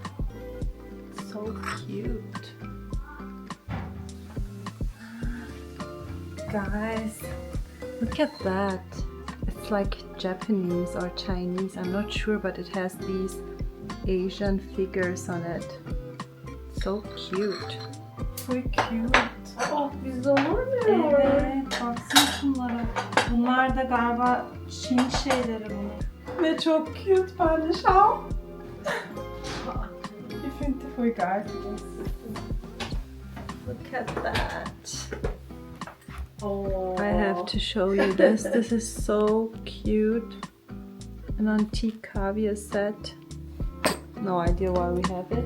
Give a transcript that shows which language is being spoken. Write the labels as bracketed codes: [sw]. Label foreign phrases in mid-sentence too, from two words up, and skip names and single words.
[en] It's so cute. Guys, look at that. It's like Japanese or Chinese, I'm not sure, but it has these Asian figures on it. So cute. So cute. [tr] Oh, bizde olur mu? Evet, baksana şunlara. Bunlar da galiba Çin şeyleri bunlar. Ve çok cute, paylaşalım. [de] Ich finde die voll geil. [en] Look at that. Oh. I have to show you this. This is so cute. An antique caviar set. No idea why we have it.